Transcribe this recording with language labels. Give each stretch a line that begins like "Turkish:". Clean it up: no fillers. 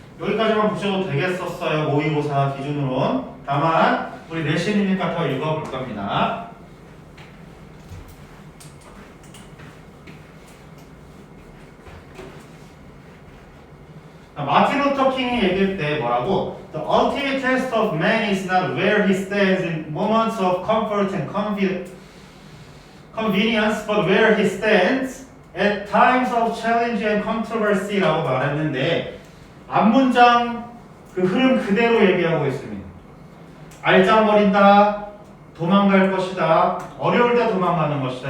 Korean: 여기까지만 보셔도 되겠었어요. 모의고사 기준으로는. 다만 우리 내신이니까 더 읽어볼 겁니다. 마틴 루터 킹이 얘기할 때 뭐라고?
English: The ultimate test of man is not where he stands in moments of comfort and convenience, but where he stands at times of challenge and controversy
Korean: 라고 말했는데 앞문장 그 흐름 그대로 얘기하고 있습니다. 알짱거린다, 도망갈 것이다, 어려울 때 도망가는 것이다.